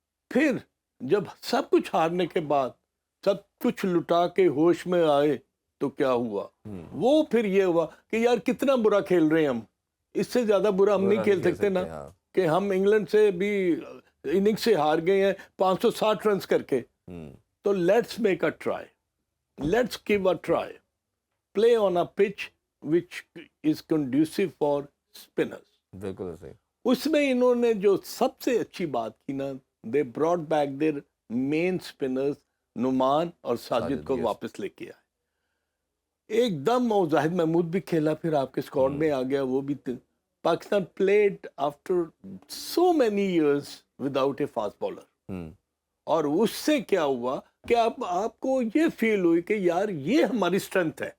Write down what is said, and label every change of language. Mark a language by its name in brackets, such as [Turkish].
[Urdu] پھر جب سب کچھ ہارنے کے بعد سب کچھ لٹا کے ہوش میں آئے تو کیا ہوا, وہ پھر یہ ہوا کہ یار کتنا برا کھیل رہے ہیں ہم, اس سے زیادہ برا ہم نہیں کھیل سکتے نا, کہ ہم انگلینڈ سے بھی اننگ سے ہار گئے ہیں 560 رنز کر کے. [English] تو let's make a try, let's give a try, play on a pitch which is conducive for spinners. [Urdu] بالکل صحیح. اس میں انہوں نے جو سب سے اچھی بات کی نا, [English] they brought back their main spinners [Urdu] Noman اور ساجد کو واپس لے کے آئے ایک دم. اور زاہد محمود بھی کھیلا, پھر آپ کے اسکواڈ میں آ گیا وہ بھی. [English] Pakistan played after so many years without a fast bowler, [Urdu] اور اس سے کیا ہوا کہ آپ کو یہ فیل ہوئی کہ یار یہ ہماری اسٹرینتھ ہے